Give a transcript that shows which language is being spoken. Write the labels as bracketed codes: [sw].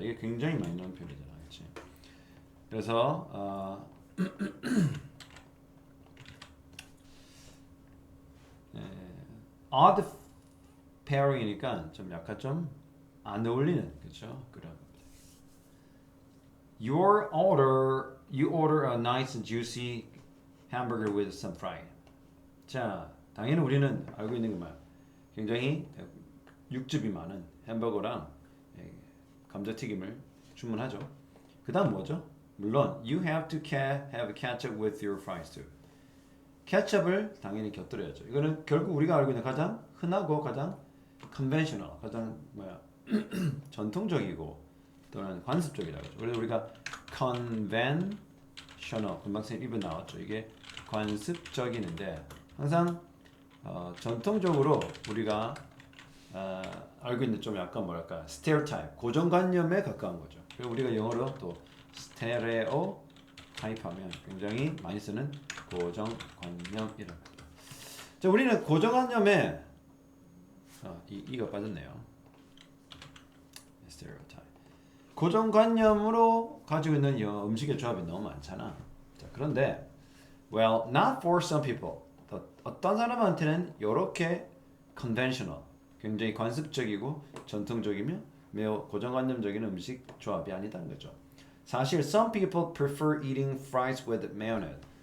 [ko] 이게 굉장히 많이 나오는 표현이잖아, 그렇지? 그래서 odd pairing이니까 좀 약간 좀 안 어울리는, 그렇죠? 그런. [en] You order a nice and juicy hamburger with some fry. [ko] 자, 당연히 우리는 알고 있는 것만 굉장히 육즙이 많은 햄버거랑 감자튀김을 주문하죠. 그다음 뭐죠? [en] 물론 you have to have ketchup with your fries too. [ko] 케첩을 당연히 곁들여야죠. 이거는 결국 우리가 알고 있는 가장 흔하고 가장 conventional, 가장 전통적이고 또는 관습적이라고 하죠. 그래서 우리가 conventional, 금방 선생님 입은 나왔죠. 이게 관습적인데 항상 전통적으로 우리가 알고 있는 좀 약간 뭐랄까 stereotype, 고정관념에 가까운 거죠. 그리고 우리가 영어로 또 stereotype하면 굉장히 많이 쓰는 고정관념이라고 합니다. 자, 우리는 고정관념에 이가 빠졌네요. [en] stereotype. [ko] 고정관념으로 가지고 있는 음식의 조합이 너무 많잖아. 자, 그런데 [en] well, not for some people. [ko] 어떤 사람한테는 이렇게 conventional, 굉장히 관습적이고 전통적이며 매우 고정관념적인 음식 조합이 아니다는 거죠. [en] 사실 some people prefer eating fries with mayonnaise.